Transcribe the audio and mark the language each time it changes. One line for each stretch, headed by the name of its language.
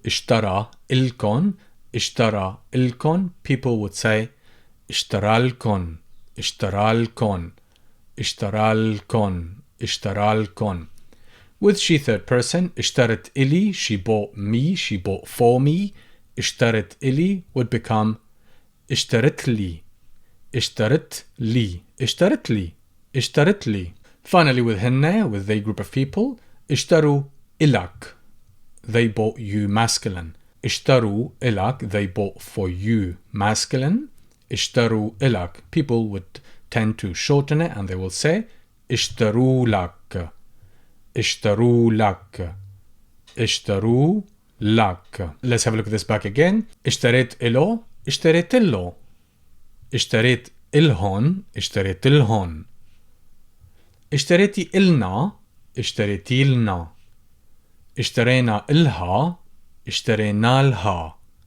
Arabic: Ishtara ilkon, ishtara ilkon,
English: people would say
Arabic: ishtaralkon, ishtaralkon, ishtaralkon, ishtaralkon.
English: With she third person, ishtarat ili, she bought me, she bought for me.
Arabic: Ishtarat ili
English: would become
Arabic: اشترت لي اشترت لي اشترت لي اشترت لي.
English: Finally with هن, with they group of people,
Arabic: اشتروا إلك,
English: they bought you masculine.
Arabic: اشتروا إلك,
English: they bought for you masculine.
Arabic: اشتروا إلك,
English: people would tend to shorten it and they will say
Arabic: اشتروا لك اشتروا لك اشتروا لك.
English: Let's have a look at this back again.
Arabic: اشتريت إله اشتريت له اشتريت إلهن اشتريت لهن. اشتريتي إلنا اشتريتي لنا. اشترينا إلها اشترينا لها.